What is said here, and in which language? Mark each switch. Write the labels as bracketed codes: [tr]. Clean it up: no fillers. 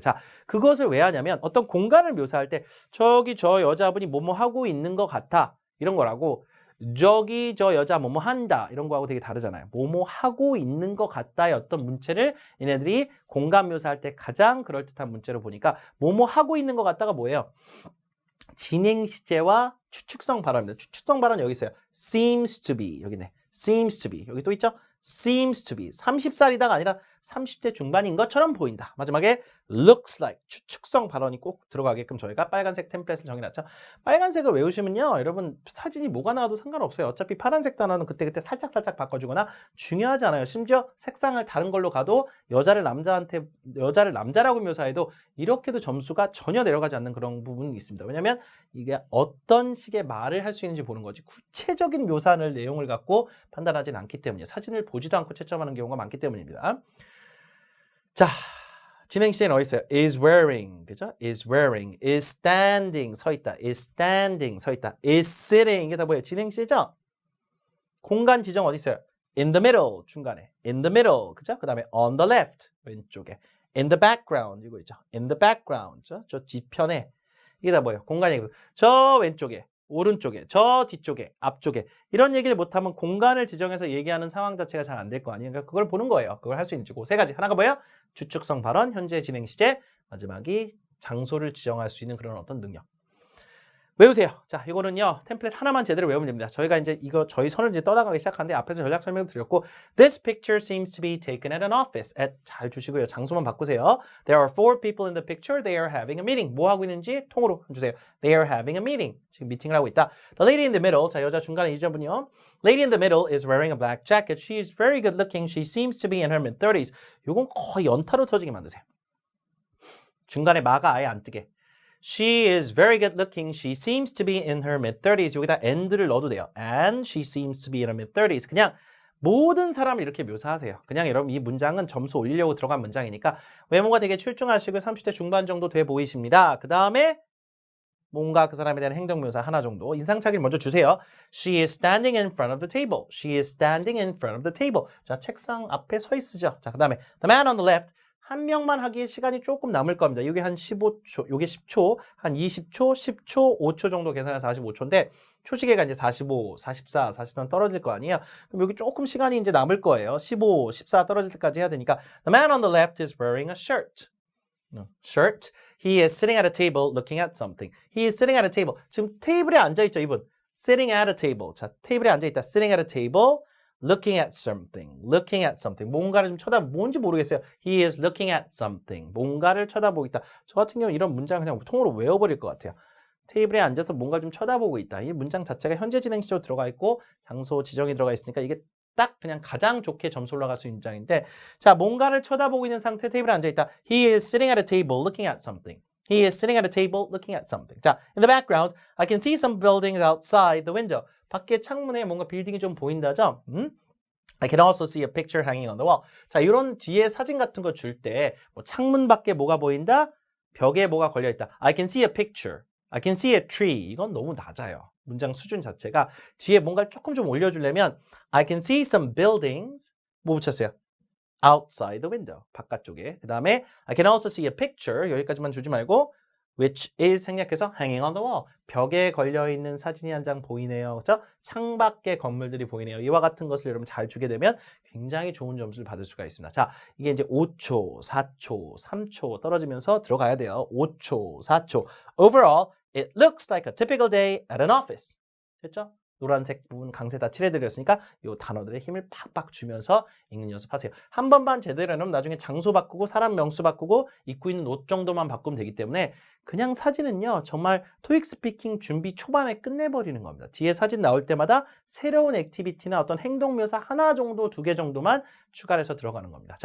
[ko] 자, 그것을 왜 하냐면 어떤 공간을 묘사할 때 저기 저 여자분이 뭐뭐 하고 있는 것 같아 이런 거라고 저기 저 여자 뭐뭐 한다 이런 거하고 되게 다르잖아요. 뭐뭐 하고 있는 것 같다의 어떤 문체를 얘네들이 공간 묘사할 때 가장 그럴듯한 문체로 보니까 뭐뭐 하고 있는 것 같다가 뭐예요? 진행 시제와 추측성 발언입니다. 추측성 발언 여기 있어요. [en] seems to be [ko] 여기네. [en] seems to be [ko] 여기 또 있죠? [en] seems to be [ko] 30살이다가 아니라 30대 중반인 것처럼 보인다. 마지막에 looks like 추측성 발언이 꼭 들어가게끔 저희가 빨간색 템플릿을 정해놨죠. 빨간색을 외우시면요. 여러분 사진이 뭐가 나와도 상관없어요. 어차피 파란색 단어는 그때그때 살짝살짝 바꿔주거나 중요하지 않아요. 심지어 색상을 다른 걸로 가도 여자를 남자라고 묘사해도 이렇게도 점수가 전혀 내려가지 않는 그런 부분이 있습니다. 왜냐하면 이게 어떤 식의 말을 할 수 있는지 보는 거지 구체적인 묘사를 내용을 갖고 판단하지는 않기 때문이에요. 사진을 보지도 않고 채점하는 경우가 많기 때문입니다. 자, 진행 시에는 어디 있어요? [en] is wearing, [ko] 그죠? [en] is wearing, is standing, [ko] 서 있다, [en] is standing, 서 있다, is sitting, [ko] 이게 다 뭐예요? 진행 시죠? 공간 지정 어디 있어요? [en] in the middle, [ko] 중간에, [en] in the middle, [ko] 그죠? 그 다음에 [en] on the left, [ko] 왼쪽에, [en] in the background, [ko] 이거 있죠? [en] in the background, [ko] 저 뒤편에, 이게 다 뭐예요? 공간 얘기. 저 왼쪽에, 오른쪽에, 저 뒤쪽에, 앞쪽에 이런 얘기를 못하면 공간을 지정해서 얘기하는 상황 자체가 잘 안 될 거 아니에요. 그러니까 그걸 보는 거예요. 그걸 할 수 있는지 그 세 가지. 하나가 뭐예요? 주축성 발언, 현재 진행 시제, 마지막이 장소를 지정할 수 있는 그런 어떤 능력. 외우세요. 자, 이거는요. 템플릿 하나만 제대로 외우면 됩니다. 저희가 이제 이거 저희 선을 이제 떠나가기 시작하는데 앞에서 전략 설명 드렸고 [en] This picture seems to be taken at an office. [ko] 잘 주시고요. 장소만 바꾸세요. [en] There are 4 people in the picture. They are having a meeting. [ko] 뭐 하고 있는지 통으로 주세요. [en] They are having a meeting. [ko] 지금 미팅을 하고 있다. [en] The lady in the middle. [ko] 자, 여자 중간에 이 분이요. [en] Lady in the middle is wearing a black jacket. She is very good looking. She seems to be in her mid-30s. [ko] 요건 거의 연타로 터지게 만드세요. 중간에 마가 아예 안 뜨게. [en] She is very good looking. She seems to be in her mid-30s. [ko] 여기다 and를 넣어도 돼요. [en] And she seems to be in her mid-30s. [ko] 그냥 모든 사람을 이렇게 묘사하세요. 그냥 여러분 이 문장은 점수 올리려고 들어간 문장이니까 외모가 되게 출중하시고 30대 중반 정도 돼 보이십니다. 그 다음에 뭔가 그 사람에 대한 행동 묘사 하나 정도. 인상착의를 먼저 주세요. [en] She is standing in front of the table. She is standing in front of the table. [ko] 자, 책상 앞에 서 있으죠. 자, 그 다음에 [en] the man on the left. [ko] 한 명만 하기에 시간이 조금 남을 겁니다. 이게 한 15초, 이게 10초, 한 20초, 10초, 5초 정도 계산해서 45초인데 초시계가 이제 45, 44, 43 떨어질 거 아니에요. 그럼 여기 조금 시간이 이제 남을 거예요. 15, 14 떨어질 때까지 해야 되니까 [en] The man on the left is wearing a shirt. Shirt. He is sitting at a table looking at something. He is sitting at a table. [ko] 지금 테이블에 앉아있죠, 이분. [en] Sitting at a table. [ko] 자, 테이블에 앉아있다. [en] Sitting at a table. Looking at something, looking at something. [ko] 뭔가를 좀 뭔지 모르겠어요. [en] He is looking at something. [ko] 뭔가를 쳐다보고 있다. 저 같은 경우는 이런 문장 그냥 통으로 외워버릴 것 같아요. 테이블에 앉아서 뭔가 좀 쳐다보고 있다. 이 문장 자체가 현재 진행 시로 들어가 있고 장소 지정이 들어가 있으니까 이게 딱 그냥 가장 좋게 점수 올라갈 수 있는 문장인데 자, 뭔가를 쳐다보고 있는 상태 테이블에 앉아있다. [en] He is sitting at a table looking at something. He is sitting at a table looking at something. 자, in the background, I can see some buildings outside the window. [ko] 밖에 창문에 뭔가 빌딩이 좀 보인다죠? [en] I can also see a picture hanging on the wall. [ko] 자, 이런 뒤에 사진 같은 거 줄 때 뭐 창문 밖에 뭐가 보인다? 벽에 뭐가 걸려있다. [en] I can see a picture. I can see a tree. [ko] 이건 너무 낮아요. 문장 수준 자체가. 뒤에 뭔가 조금 좀 올려주려면 [en] I can see some buildings. [ko] 뭐 붙였어요? [en] Outside the window. [ko] 바깥쪽에. 그 다음에 [en] I can also see a picture. [ko] 여기까지만 주지 말고 which is 생략해서 [en] hanging on the wall. [ko] 벽에 걸려있는 사진이 한 장 보이네요. 그렇죠? 창밖에 건물들이 보이네요. 이와 같은 것을 여러분 잘 주게 되면 굉장히 좋은 점수를 받을 수가 있습니다. 자, 이게 이제 5초, 4초, 3초 떨어지면서 들어가야 돼요. 5초, 4초. [en] Overall, it looks like a typical day at an office. [ko] 됐죠? 노란색 부분 강세 다 칠해드렸으니까 이 단어들의 힘을 팍팍 주면서 읽는 연습하세요. 한 번만 제대로 해놓으면 나중에 장소 바꾸고 사람 명수 바꾸고 입고 있는 옷 정도만 바꾸면 되기 때문에 그냥 사진은요. 정말 토익 스피킹 준비 초반에 끝내버리는 겁니다. 뒤에 사진 나올 때마다 새로운 액티비티나 어떤 행동 묘사 하나 정도, 2개 정도만 추가를 해서 들어가는 겁니다.